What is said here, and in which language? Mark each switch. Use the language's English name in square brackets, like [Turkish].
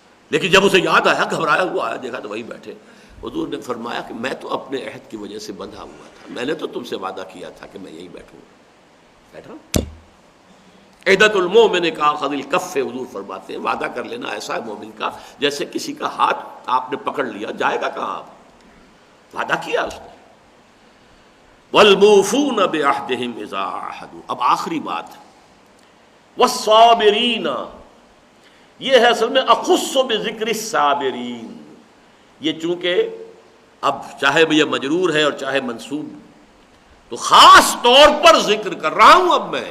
[Urdu] لیکن جب اسے یاد آیا، گھبرایا ہوا آیا، دیکھا تو وہی بیٹھے. حضور نے فرمایا کہ میں تو اپنے عہد کی وجہ سے بندھا ہوا تھا، میں نے تو تم سے وعدہ کیا تھا کہ میں یہیں بیٹھوں. [Arabic] بیٹھا عہدۃ المؤمن کاخذ الکف. [Urdu] حضور فرماتے ہیں وعدہ کر لینا ایسا ہے مومن کا جیسے کسی کا ہاتھ آپ نے پکڑ لیا، جائے گا کہاں؟ آپ وعدہ کیا اس نے. [Arabic] والموفون بعہدہم اذا عاہدوا. [Urdu] اب آخری بات والصابرین، یہ ہے اصل میں [Arabic] اخص بذکر الصابرین. [Urdu] یہ چونکہ اب چاہے یہ مجرور ہے اور چاہے منصوب، تو خاص طور پر ذکر کر رہا ہوں اب میں.